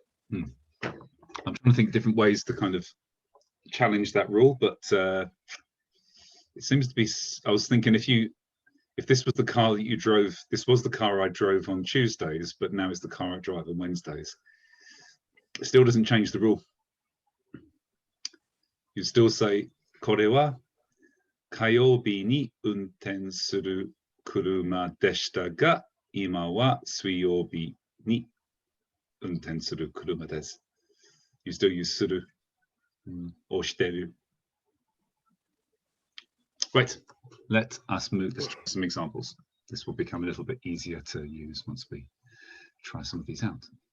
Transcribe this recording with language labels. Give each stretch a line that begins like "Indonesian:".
English: trying to think different ways to kind of challenge that rule, but it seems to be. I was thinking if this was the car that you drove, this was the car I drove on Tuesdays, but now it's the car I drive on Wednesdays. It still doesn't change the rule. You still say,
Japanese: これは火曜日に運転する車でしたが、今は水曜日に運転する車です。
English: You still use するor してる. Right, let us move. Let's try some examples. This will become a little bit easier to use once we try some of these out.